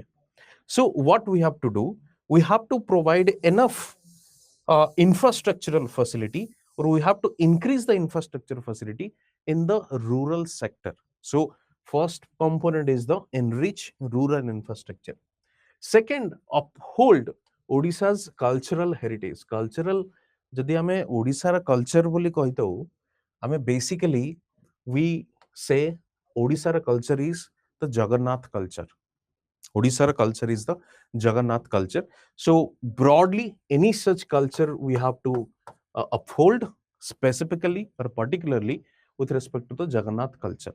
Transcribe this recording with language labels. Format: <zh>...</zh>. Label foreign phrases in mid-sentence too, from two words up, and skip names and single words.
<en>So what we have to do, we have to provide enough infrastructural facility, or we have to increase the infrastructure facility in the rural sector. So first component is the enrich rural infrastructure. Second, uphold Odisha's cultural heritage. Cultural,</en> <or>ଯଦି ଆମେ ଓଡ଼ିଶାର କଲଚର ବୋଲି କହିତୌ ଆମେ</or> <en>basically we say Odisha's culture is the Jagannath culture. Odisha's culture is the Jagannath culture. So broadly, any such culture we have to uphold, specifically or particularly with respect to the Jagannath culture.</en>